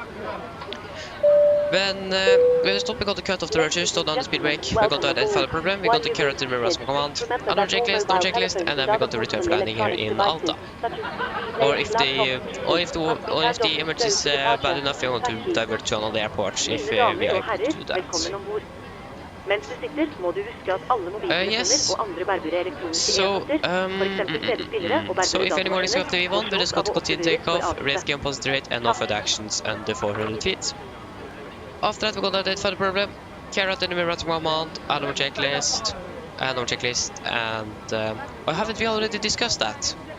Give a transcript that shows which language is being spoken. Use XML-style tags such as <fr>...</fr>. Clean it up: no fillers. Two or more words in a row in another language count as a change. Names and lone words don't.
<en>When we stop, we're going to cut off the rotor, slow down the speed brake. We're going to identify the problem. We're going to carry out the reverse command. Another checklist, no checklist, and then we're going to return for landing here in Alta. Or if the emergency is bad enough, we're going to divert to another airport if we are able to do that.</en> <no>Mens du sitter, må du huske at alle mobiltelefoner og andre bærbare elektroniske enheter, for eksempel CD-spillere og</no> <en>So</en> <no>bærbare</no> <en>if any morning after</en> <no>datamaskinner,</no> <en>V1, we're just going to continue takeoff, raise</en> <no>avslutte.</no> <en>gear positive rate, and no further actions under 400 feet. After that, we're going to identify the problem. carry out enemy routing command, add our checklist, and haven't we already discussed that?</en>